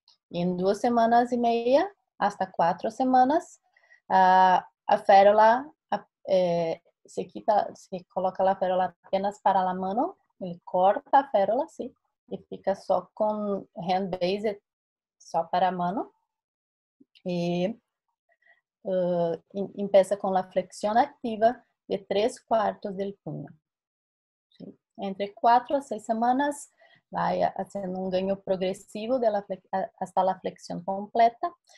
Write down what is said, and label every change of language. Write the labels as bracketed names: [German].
[Spanish] Y en 2 semanas y media hasta 4 semanas, a férula se coloca la férula apenas para la mano, [Portuguese] ele corta a férula, [Spanish] ¿sí? [Portuguese] E fica só com hand base, só para a mano. E empieza com a flexião ativa de 3/4 del puño. ¿Sí? [Spanish] Entre 4 a 6 semanas va haciendo un ganho progresivo hasta la flexión completa.